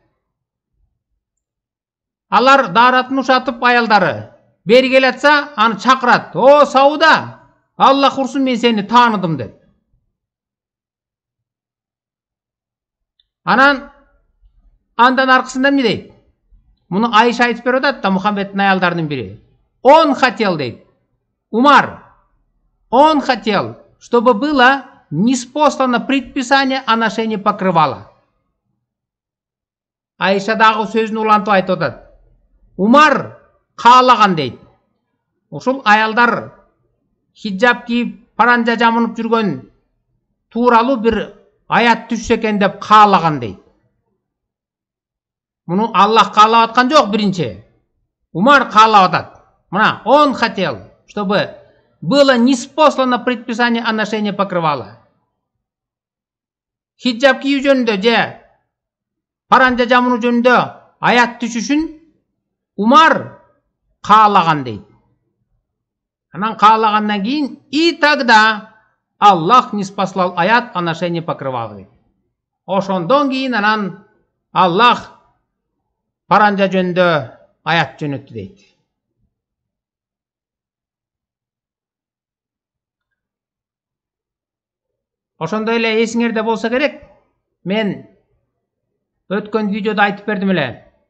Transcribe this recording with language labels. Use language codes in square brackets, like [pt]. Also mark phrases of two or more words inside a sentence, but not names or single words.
[ky] Алар даратын ушатып аялдары бери келатса, аны чакырат. О, Сауда, Аллах урсун мен сени тааныдым деп. Анан андан аркысында эмне дейт? Муну Айша айтып берип атат да, Мухаммедтин аялдарынын бири. [ru] Он хотел дейт. Умар, он хотел, чтобы было ниспослано предписание о ношении покрывала. [ky] Айша дагы сөзүн улантып айтып атат. Умар каалаган дейт. Ошол аялдар хиджаб кийип, паранжа жамынып жүргөн тууралуу бир аят түшсө экен деп каалаган дейт. Муну Аллах каалап аткан жок биринчи. Умар каалап атат. Мына, [ru] он хотел, чтобы было ниспослано предписание о ношении покрывала. [ky] Хиджаб кийүү жөнүндө же паранжа жамынуу жөнүндө аят түшүшүн Умар каалаган дейт. Анан каалагандан кийин [ru] и тогда Аллах ниспослал аят о ношении покрывала дейт. [ky] Ошондон кийин анан Аллах паранжа жөнүндө аят жөнөттү дейт. Ошондой эле эсиңерде болсо керек, мен өткөн видеодо айтып бердим эле.